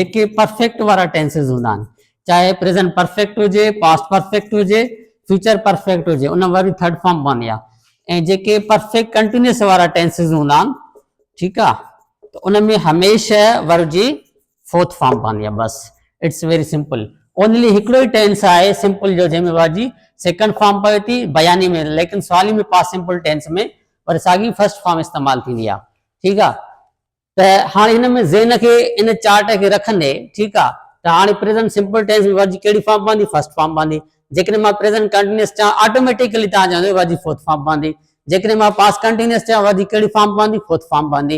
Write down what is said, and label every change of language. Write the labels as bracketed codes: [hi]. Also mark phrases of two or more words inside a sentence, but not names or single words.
[sd] जेके परफेक्ट वारा टेंसिस हूंदा आहिनि, चाहे [en] present perfect [sd] हुजे, [en] past perfect [sd] हुजे, [en] future perfect [sd] हुजे, उन वर्ब जी [en] third form [sd] पवंदी आहे। ऐं जेके [en] perfect continuous [sd] वारा टेंसिस हूंदा आहिनि, ठीकु आहे, त उन में हमेशह वर्ब जी [en] fourth form [sd] पवंदी आहे। बस [en] it's very simple. only [sd] हिकिड़ो ई टेंस आहे सिंपल जो जंहिंमें वर्ब जी [en] second form [sd] पवे थी बयानी में, लेकिन सवाली में [en] past simple tense [sd] में वरी साॻी [en] first form [sd] इस्तेमालु थींदी आहे, ठीकु आहे। त हाणे हिन में ज़हन खे इन चार्ट खे रखंदे, ठीकु आहे, त हाणे [en] present simple tense [sd] में वर्ब जी कहिड़ी फॉर्म पवंदी, [en] first form [sd] पवंदी। जेकॾहिं मां [en] present continuous [sd] चवां ऑटोमेटिकली तव्हां चवंदो वर्ब जी [en] fourth form [sd] पवंदी। जेकॾहिं मां [en] past continuous [sd] चवां वर्ब जी कहिड़ी फॉर्म पवंदी, [en] fourth form [sd] पवंदी।